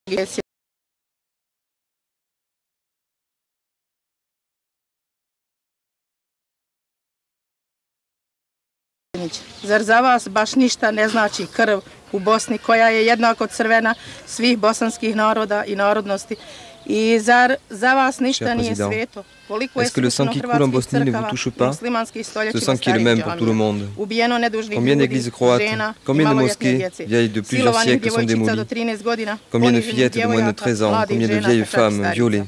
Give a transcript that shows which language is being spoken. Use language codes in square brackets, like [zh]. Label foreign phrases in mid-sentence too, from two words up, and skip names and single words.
[hr] Zar za vas baš ništa ne znači krv u Bosni koja je jednako crvena svih bosanskih naroda i narodnosti? I zar za vas ništa nije sveto? [fr] Est-ce que le sang qui coule en Bosnie ne vous touche pas? Ce sang qui est le même pour tout le monde. Combien d'églises croates, combien de mosquées vieilles de plusieurs siècles sont démolies? Combien de fillettes de moins de 13 ans, combien de vieilles femmes violées?